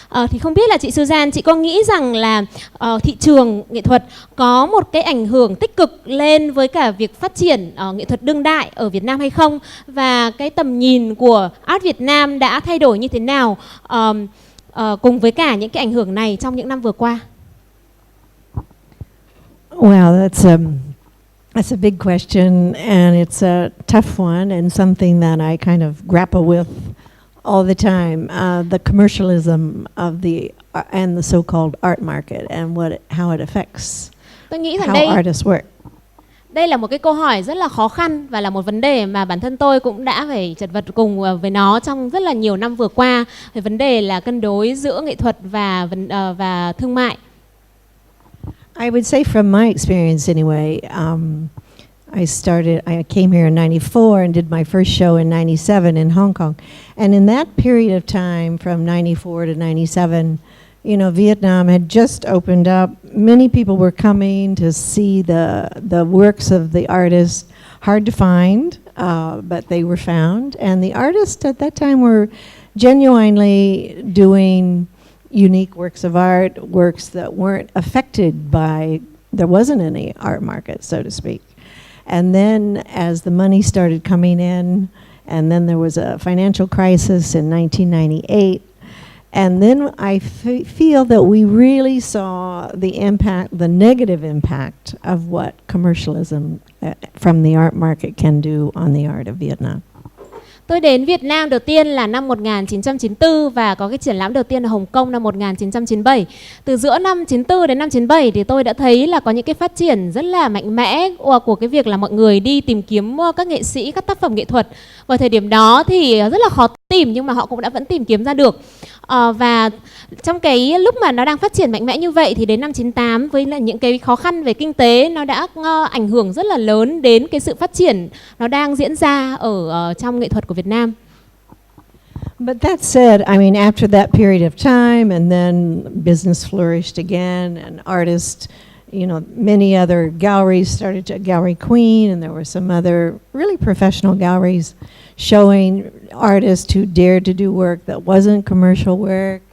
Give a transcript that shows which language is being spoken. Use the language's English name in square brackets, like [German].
[Vietnamese] Thì không biết là chị Suzanne, chị có nghĩ rằng là thị trường nghệ thuật có một cái ảnh hưởng tích cực lên với cả việc phát triển nghệ thuật đương đại ở Việt Nam hay không? Và cái tầm nhìn của art Việt Nam đã thay đổi như thế nào cùng với cả những cái ảnh hưởng này trong những năm vừa qua? [English] Well, that's a big question, and it's a tough one, and something that I kind of grapple with all the time. The commercialism of and the so-called art market, and how it affects [Vietnamese] Tôi nghĩ rằng [English] how artists work. [Vietnamese] Đây là một cái câu hỏi rất là khó khăn và là một vấn đề mà bản thân tôi cũng đã phải chật vật cùng với nó trong rất là nhiều năm vừa qua. Về vấn đề là cân đối giữa nghệ thuật và thương mại. [English] I would say from my experience anyway, I came here in 94 and did my first show in 97 in Hong Kong. And in that period of time, from 94 to 97, you know, Vietnam had just opened up. Many people were coming to see the works of the artists. Hard to find, but they were found. And the artists at that time were genuinely doing unique works of art, works that weren't affected by, there wasn't any art market, so to speak. And then as the money started coming in, and then there was a financial crisis in 1998, and then I feel that we really saw the negative impact of what commercialism from the art market can do on the art of Vietnam. [Vietnamese] Tôi đến Việt Nam đầu tiên là năm 1994 và có cái triển lãm đầu tiên ở Hồng Kông năm 1997. Từ giữa năm 94 đến năm 97 thì tôi đã thấy là có những cái phát triển rất là mạnh mẽ của cái việc là mọi người đi tìm kiếm các nghệ sĩ, các tác phẩm nghệ thuật. Vào thời điểm đó thì rất là khó tìm nhưng mà họ cũng đã vẫn tìm kiếm ra được. Và trong cái lúc mà nó đang phát triển mạnh mẽ như vậy thì đến năm 98 với là những cái khó khăn về kinh tế nó đã ảnh hưởng rất là lớn đến cái sự phát triển nó đang diễn ra ở trong nghệ thuật của Việt Nam. [English] But that said, I mean, after that period of time, and then business flourished again, and artists, you know, many other galleries started to, Gallery Queen, and there were some other really professional galleries showing artists who dared to do work that wasn't commercial work.